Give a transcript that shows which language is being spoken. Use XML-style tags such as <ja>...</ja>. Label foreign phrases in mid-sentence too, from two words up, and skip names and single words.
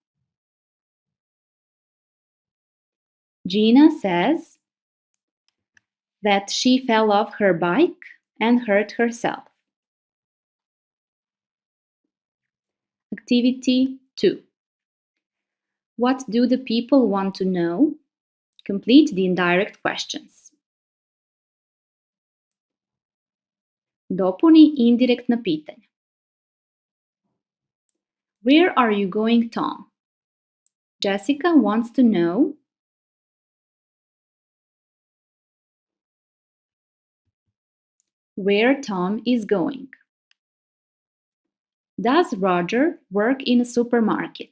<en>Gina says that she fell off her bike and hurt herself. Activity 2. What do the people want to know? Complete the indirect questions.</en> <sr>Dopuni indirektna pitanja.</sr> <en>Where are you going, Tom? Jessica wants to know where Tom is going. Does Roger work in a supermarket?</en>